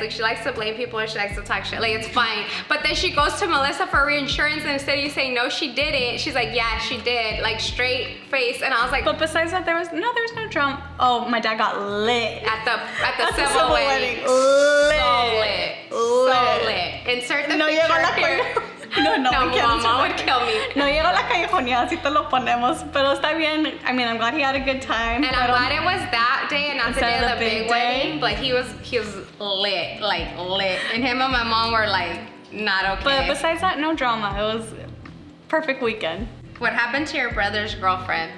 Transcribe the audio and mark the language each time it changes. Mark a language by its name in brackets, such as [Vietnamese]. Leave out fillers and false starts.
[English] Like she likes to blame people and she likes to talk shit. Like it's fine. But then she goes to Melissa for reinsurance and instead of you saying no, she didn't, she's like, yeah, she did. Like straight face. And I was like, but besides that, there was no drama. Oh, my dad got lit at the civil wedding. So lit. Insert the picture here. No, mama would kill me. [Spanish] No llegó la callejoneada, así te lo ponemos. Pero está bien. [English] I mean, I'm glad he had a good time. And I'm glad it was that day and not the day of the big wedding. But he was lit, like lit. And him and my mom were like, not okay. But besides that, no drama. It was perfect weekend. What happened to your brother's girlfriend?